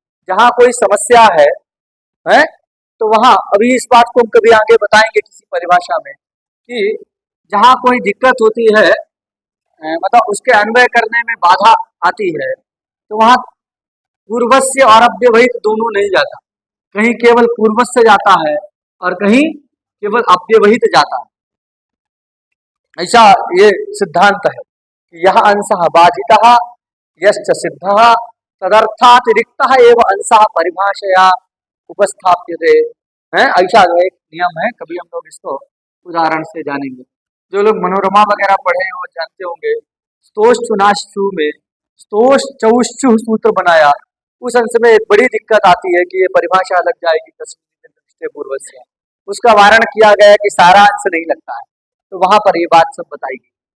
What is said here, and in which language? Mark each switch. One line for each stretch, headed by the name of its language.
Hindi: जहां कोई समस्या है तो वहां, अभी इस बात को हम कभी आगे बताएंगे किसी परिभाषा में, कि जहां कोई दिक्कत होती है, मतलब उसके अन्वय करने में बाधा आती है, तो वहां पूर्वस्य और अव्यवहित दोनों नहीं जाता। कहीं केवल पूर्वस्य जाता है और कहीं केवल अव्यवहित जाता है। ऐसा ये सिद्धांत है कि
Sanskrit: यह अंशः बाधितः यश्च सिद्धः तदर्थातिरिक्तः एव अंशः परिभाषया उपस्थाप्यते है।
Hindi: ऐसा जो एक नियम है, कभी हम लोग इसको उदाहरण से जानेंगे। जो लोग मनोरमा वगैरह पढ़े हैं वो जानते होंगे, स्तोश्चुनाश्चु में स्तोष चौश्चु सूत्र बनाया, उस अंश में एक बड़ी दिक्कत आती है कि ये परिभाषा लग जाएगी तस्वीर पूर्व से, उसका वारण किया गया कि सारा अंश नहीं लगता है, तो वहां पर ये बात सब बताई गई।